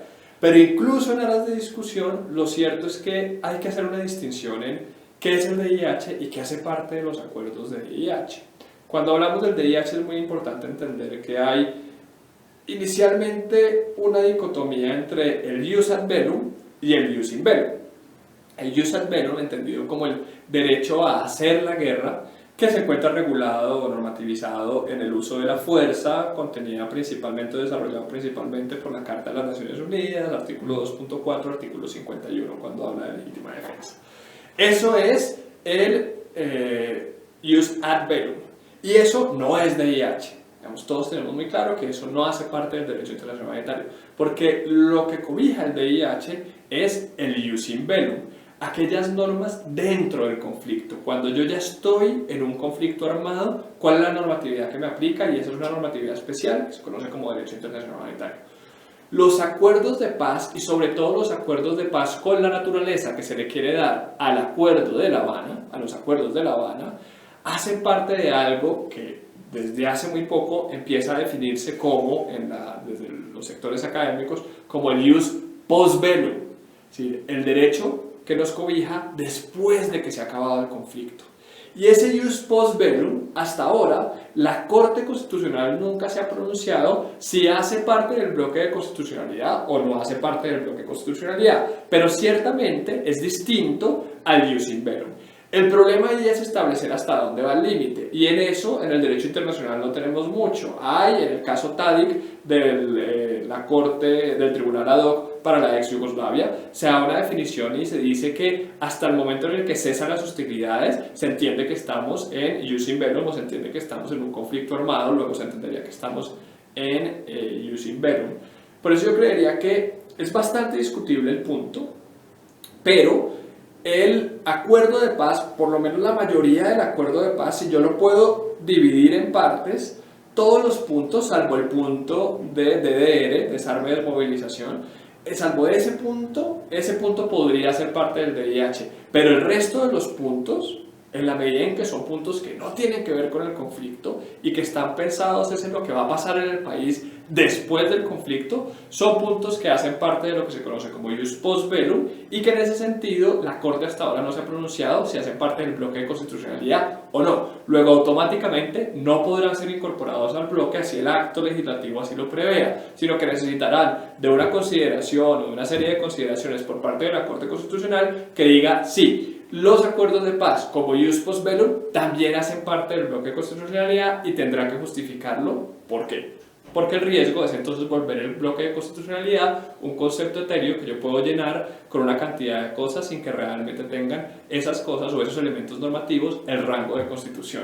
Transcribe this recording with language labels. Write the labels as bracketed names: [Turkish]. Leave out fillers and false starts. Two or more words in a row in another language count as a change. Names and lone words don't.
[Spanish] Pero incluso en aras de discusión, lo cierto es que hay que hacer una distinción en qué es el DIH y qué hace parte de los acuerdos de DIH. Cuando hablamos del DIH es muy importante entender que hay inicialmente una dicotomía entre el [Latin] jus ad bellum [Spanish] y el [Latin] jus in bellum. El jus ad bellum, [Spanish] entendido como el derecho a hacer la guerra, que se encuentra regulado o normativizado en el uso de la fuerza, contenida principalmente, desarrollado principalmente por la Carta de las Naciones Unidas, artículo 2.4, artículo 51, cuando habla de legítima defensa. Eso es el [Latin] jus ad bellum, [Spanish] y eso no es DIH. Digamos, todos tenemos muy claro que eso no hace parte del derecho internacional humanitario, porque lo que cobija el DIH es el [Latin] jus in bellum, [Spanish] aquellas normas dentro del conflicto. Cuando yo ya estoy en un conflicto armado, ¿cuál es la normatividad que me aplica? Y esa es una normatividad especial que se conoce como derecho internacional humanitario. Los acuerdos de paz, y sobre todo los acuerdos de paz con la naturaleza que se le quiere dar al acuerdo de La Habana, a los acuerdos de La Habana, hacen parte de algo que desde hace muy poco empieza a definirse como, desde los sectores académicos, como el [Latin] jus post bellum, [Spanish] ¿sí? El derecho que nos cobija después de que se ha acabado el conflicto. [Latin] Y ese jus post bellum, [Spanish] hasta ahora, la Corte Constitucional nunca se ha pronunciado si hace parte del bloque de constitucionalidad o no hace parte del bloque de constitucionalidad, pero ciertamente es distinto al [Latin] jus in bellum. [Spanish] El problema ahí es establecer hasta dónde va el límite, y en eso, en el derecho internacional no tenemos mucho. Hay, en el caso Tadic, de la Corte del Tribunal Ad hoc para la ex Yugoslavia, se da una definición y se dice que hasta el momento en el que cesan las hostilidades, se entiende que estamos en [Latin] jus in bellum, [Spanish] o se entiende que estamos en un conflicto armado, luego se entendería que estamos en [Latin] jus in bellum. [Spanish] Por eso yo creería que es bastante discutible el punto, pero el acuerdo de paz, por lo menos la mayoría del acuerdo de paz, si yo lo puedo dividir en partes, todos los puntos, salvo el punto de DDR, desarme y desmovilización, salvo ese punto podría ser parte del DIH, pero el resto de los puntos, en la medida en que son puntos que no tienen que ver con el conflicto y que están pensados en lo que va a pasar en el país después del conflicto, son puntos que hacen parte de lo que se conoce como [Latin] ius post bellum [Spanish] y que en ese sentido la Corte hasta ahora no se ha pronunciado si hacen parte del bloque de constitucionalidad o no. Luego automáticamente no podrán ser incorporados al bloque así el acto legislativo así lo prevea, sino que necesitarán de una consideración o de una serie de consideraciones por parte de la Corte Constitucional que diga sí. Los acuerdos de paz como [Latin] ius post bellum [Spanish] también hacen parte del bloque de constitucionalidad y tendrán que justificarlo. ¿Por qué? Porque el riesgo es entonces volver el bloque de constitucionalidad un concepto etéreo que yo puedo llenar con una cantidad de cosas sin que realmente tengan esas cosas o esos elementos normativos el rango de constitución.